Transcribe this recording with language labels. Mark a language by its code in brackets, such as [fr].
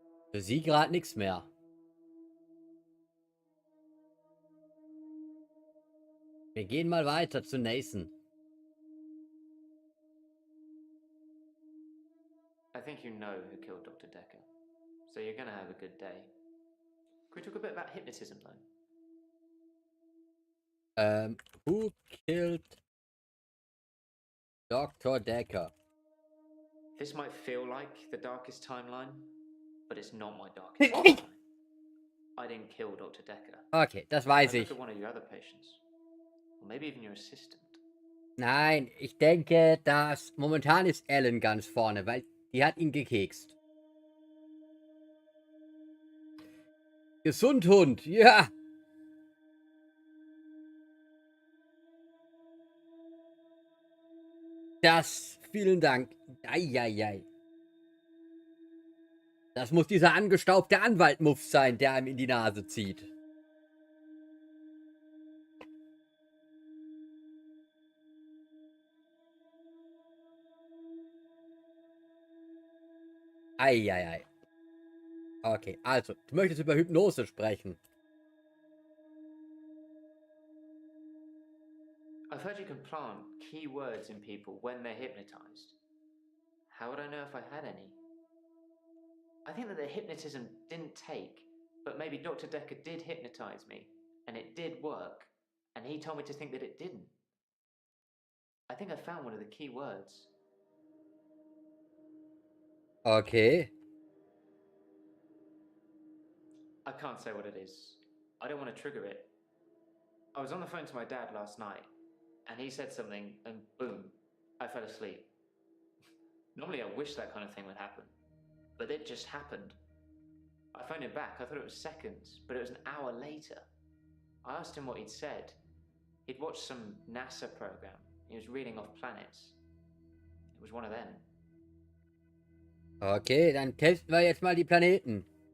[de] Für sie gerade nichts mehr. Wir gehen mal weiter zu Nathan. [en] I think you know who killed Dr. Dekker, so you're gonna have a good day. Can we talk a bit about hypnotism, though? Who killed Dr. Dekker? This might feel like the darkest timeline, but it's not my darkest timeline. I didn't kill Dr. Dekker. [de] Okay, das weiß [en] I [de] ich. [en] looked at one of your other patients. Or maybe even your assistant. [de] Nein, ich denke, dass momentan ist Ellen ganz vorne, weil die hat ihn gekekst. Gesund, Hund, ja. Das, vielen Dank. Eieiei. Das muss dieser angestaubte Anwalt-Muff sein, der einem in die Nase zieht. Eieiei. Okay, also, du möchtest über Hypnose sprechen. [en] I've heard you can plant key words in people when they're hypnotized. How would I know if I had any? I think that the hypnotism didn't take, but maybe Dr. Dekker did hypnotize me, and it did work, and he told me to think that it didn't. I think I found one of the key words. Okay. I can't say what it is. I don't want to trigger it. I was on the phone to my dad last night, and he said something, and boom, I fell asleep. Normally I wish that kind of thing would happen, but it just happened. I phoned him back. I thought it was seconds, but it was an hour later. I asked him what he'd said. He'd watched some NASA program. He was reading off planets. It was one of them. [de] Okay, dann testen wir jetzt mal die Planeten.